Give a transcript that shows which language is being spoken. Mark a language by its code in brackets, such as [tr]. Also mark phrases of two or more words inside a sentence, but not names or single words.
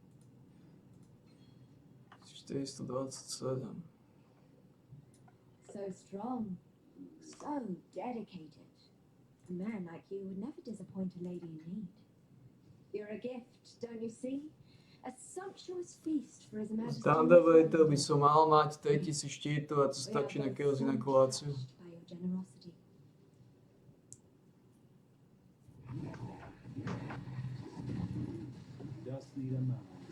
[en] 427. So strong, so dedicated. A man like you would never disappoint a lady in need. You're a gift, don't you see? A sumptuous feast for His Majesty. [sk] Z Dandabeta by som mal mať 3000 štítov a to stačí na chaos inokuláciu. [en] By your generosity. Just need a moment.